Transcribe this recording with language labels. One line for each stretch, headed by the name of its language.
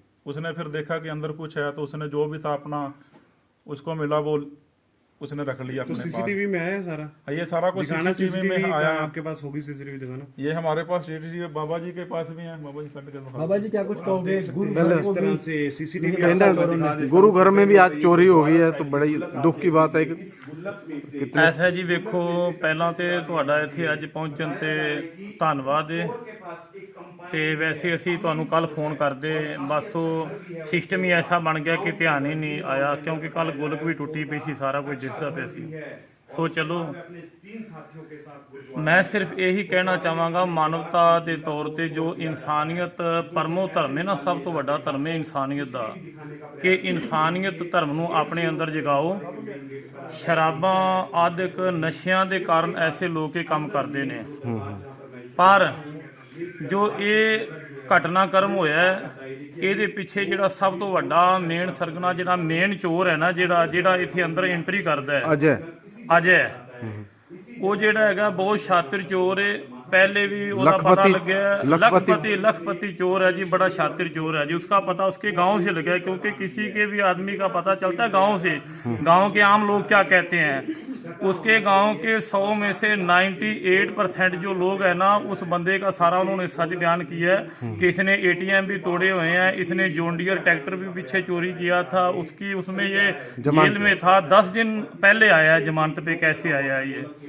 Hindi: उसने फिर देखा कि अंदर कुछ है, तो उसने जो भी था अपना उसको मिला वो उसने रख लिया। तो सीसीटीवी में आया सारा? ये सारा कुछ सीसीटीवी में आया। आपके पास होगी सीसीटीवी दिखाना? ये हमारे पास सीसीटीवी बाबा जी के पास भी है। बाबा जी कट के बाबा जी क्या कुछ कहोगे? इस तरह से सीसीटीवी गुरु घर में भी आज चोरी हो गई है, तो बड़ी दुख की बात है।
Punjabi: ऐसा जी ਵੇਖੋ, ਪਹਿਲਾਂ ਤੇ ਤੁਹਾਡਾ ਇੱਥੇ ਅੱਜ ਪਹੁੰਚਣ ਤੇ ਧੰਨਵਾਦ ਹੈ। ਤੇ ਵੈਸੇ ਅਸੀਂ ਤੁਹਾਨੂੰ ਕੱਲ ਫੋਨ ਕਰਦੇ, ਬਸ ਉਹ ਸਿਸਟਮ ਹੀ ਐਸਾ ਬਣ ਗਿਆ ਕਿ ਧਿਆਨ ਹੀ ਨਹੀਂ ਆਇਆ, ਕਿਉਂਕਿ ਕੱਲ ਗੁਲਕ ਵੀ ਟੁੱਟੀ ਪਈ ਸੀ, ਸਾਰਾ ਕੁਝ ਦਿਸਦਾ ਪਿਆ ਸੀ। ਸੋ ਚਲੋ, ਮੈਂ ਸਿਰਫ ਇਹੀ ਕਹਿਣਾ ਚਾਹਾਂਗਾ, ਮਾਨਵਤਾ ਦੇ ਤੌਰ ਤੇ ਜੋ ਇਨਸਾਨੀਅਤ ਪਰਮੋ ਧਰਮ ਹੈ ਨਾ, ਸਭ ਤੋਂ ਵੱਡਾ ਧਰਮ ਹੈ ਇਨਸਾਨੀਅਤ ਦਾ, ਕਿ ਇਨਸਾਨੀਅਤ ਧਰਮ ਨੂੰ ਆਪਣੇ ਅੰਦਰ ਜਗਾਓ। ਸ਼ਰਾਬਾਂ ਆਦਿਕ ਨਸ਼ਿਆਂ ਦੇ ਕਾਰਨ ਐਸੇ ਲੋਕ ਇਹ ਕੰਮ ਕਰਦੇ ਨੇ, ਪਰ ਜੋ ਇਹ ਘਟਨਾਕ੍ਰਮ ਹੋਇਆ ਇਹਦੇ ਪਿੱਛੇ ਜਿਹੜਾ ਸਭ ਤੋਂ ਵੱਡਾ ਮੇਨ ਸਰਗਨਾ, ਜਿਹੜਾ ਮੇਨ ਚੋਰ ਹੈ ਨਾ, ਜਿਹੜਾ ਇੱਥੇ ਅੰਦਰ ਐਂਟਰੀ ਕਰਦਾ ਹੈ, ਅਜੈ, ਉਹ ਜਿਹੜਾ ਹੈਗਾ ਬਹੁਤ ਸ਼ਾਤਰ ਚੋਰ ਹੈ।
Hindi: पहले भी
Punjabi: ਉਹਦਾ ਪਤਾ ਲੱਗਿਆ
Hindi: लखपति चोर है जी, बड़ा शातिर चोर है जी। उसका पता उसके गांव से लगा, क्योंकि किसी के भी आदमी का पता चलता है गांव से। गांव के आम लोग क्या कहते हैं, उसके गांव के 100 में से 98% जो लोग है ना, उस बंदे का सारा उन्होंने सच बयान किया है कि इसने ATM भी तोड़े हुए हैं, इसने जॉन डियर ट्रैक्टर भी पीछे चोरी किया था, उसकी उसमें ये जेल में था, 10 दिन पहले आया है जमानत पे। कैसे आया है ये?